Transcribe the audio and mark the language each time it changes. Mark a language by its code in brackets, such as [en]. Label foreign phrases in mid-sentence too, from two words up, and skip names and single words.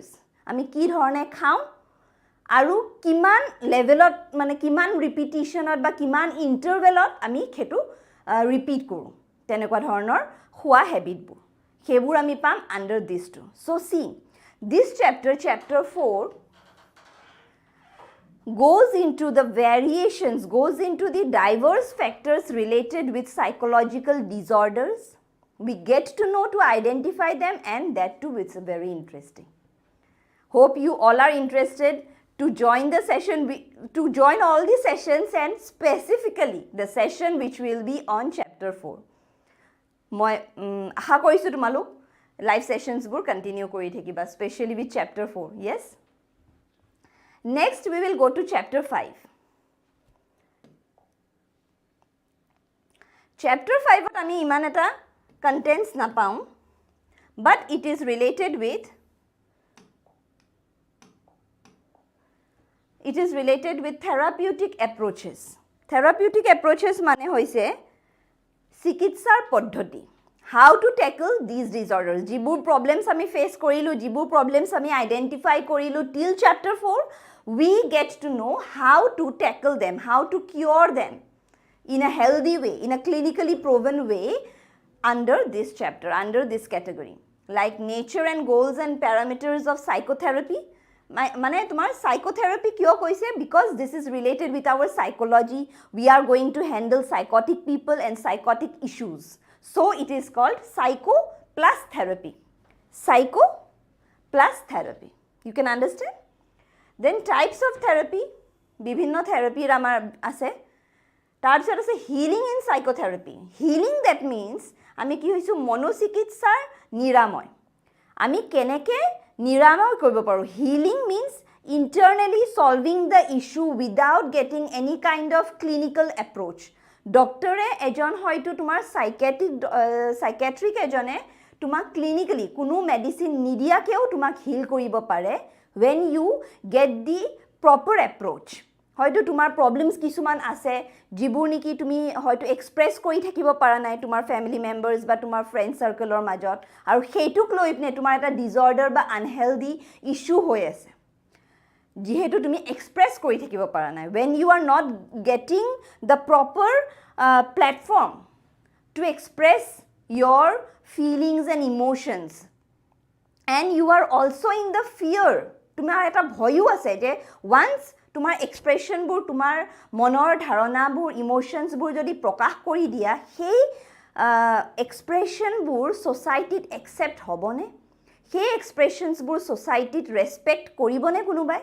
[as] আমি কি ধৰণে খাওঁ আৰু কিমান লেভেলত, মানে কিমান ৰিপিটিশ্যনত বা কিমান ইণ্টাৰভেলত আমি সেইটো ৰিপিট কৰোঁ, তেনেকুৱা ধৰণৰ খোৱা হেবিটবোৰ, সেইবোৰ আমি পাম [en] under this two. so see this chapter 4 goes into the variations, goes into the diverse factors related with psychological disorders. We get to know to identify them, and that too it's very interesting. Hope you all are interested to join the session, to join all the sessions, and specifically the session which will be on chapter 4. [as] মই আশা কৰিছোঁ তোমালোক [en] live sessionsবোৰ [as] কন্টিনিউ কৰি থাকিবা, [en] specially with chapter 4. Yes? Next, we will go to chapter 5. [as] Chapter 5 ত আমি ইমান এটা contents নাপাওঁ, [en] but it is related with therapeutic approaches. Therapeutic approaches [as] মানে হৈছে চিকিৎসাৰ পদ্ধতি. [en] How to tackle these disorders. [as] যিবোৰ problems আমি face কৰিলোঁ, যিবোৰ problems আমি identify কৰিলোঁ [en] till chapter 4, we get to know how to tackle them, how to cure them in a healthy way, in a clinically proven way under this chapter, under this category. Like nature and goals and parameters of psychotherapy. [as] মানে তোমাৰ psychotherapy কিয় কৈছে? [en] Because this is related with our psychology. We are going to handle psychotic people and psychotic issues. So it is called psycho plus therapy. Psycho plus therapy. You can understand? Then types of therapy. [as] বিভিন্ন থেৰাপিৰ আমাৰ আছে. তাৰপিছত আছে [en] healing in psychotherapy. Healing, that means [as] আমি কি হৈছোঁ মনোচিকিৎসাৰ নিৰাময়. আমি কেনেকৈ নিৰাময় কৰিব পাৰোঁ? [en] Healing means internally solving the issue without getting any kind of clinical approach. [as] ডক্টৰে এজন হয়তো তোমাৰ সাইকিয়াট্ৰিক এজনে তোমাক ক্লিনিক্যালি কোনো মেডিচিন নিদিয়াকেও তোমাক হিল কৰিব পাৰে [en] when you get the proper approach. [as] হয়তো তোমাৰ প্ৰবলেমছ কিছুমান আছে যিবোৰ নেকি তুমি হয়তো এক্সপ্ৰেছ কৰি থাকিব পৰা নাই তোমাৰ [en] family members [as] বা তোমাৰ [en] friend circleৰ [as] মাজত, আৰু সেইটোক লৈ পিনে তোমাৰ এটা ডিসঅৰ্ডাৰ বা [en] unhealthy issue [as] হৈ আছে যিহেতু তুমি এক্সপ্ৰেছ কৰি থাকিব পৰা নাই. [en] when you are not getting the proper platform to express your feelings and emotions, and you are also in the fear, [as] তোমাৰ এটা ভয়ও আছে যে once তোমাৰ এক্সপ্ৰেছনবোৰ তোমাৰ মনৰ ধাৰণাবোৰ ইমোশনছবোৰ যদি প্ৰকাশ কৰি দিয়া সেই এক্সপ্ৰেছনবোৰ [en] societyত accept [as] হ'বনে, সেই এক্সপ্ৰেছনছবোৰ [en] societyত respect [as] কৰিবনে কোনোবাই?